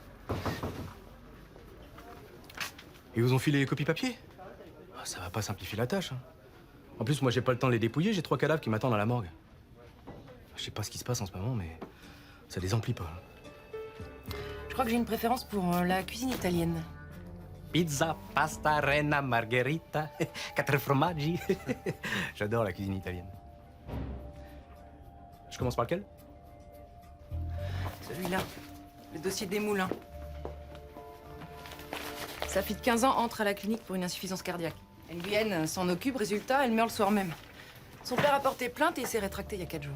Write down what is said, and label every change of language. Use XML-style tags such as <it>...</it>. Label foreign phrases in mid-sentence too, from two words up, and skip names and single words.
<fr>Ils vous ont filé les copies papier? Ah, ça va pas simplifier la tâche. Hein. En plus, moi, j'ai pas le temps de les dépouiller. J'ai 3 cadavres qui m'attendent à la morgue. Je sais pas ce qui se passe en ce moment, mais ça les emplit pas. Je crois que j'ai une préférence pour la cuisine italienne. Pizza, pasta, renna, margherita, 4 formaggi. J'adore la cuisine italienne. Je commence par lequel? Celui-là, le dossier des moulins. Sa fille de 15 ans entre à la clinique pour une insuffisance cardiaque. Nguyen s'en occupe, résultat, elle meurt le soir même. Son père a porté plainte et il s'est rétracté il y a 4 jours.</fr>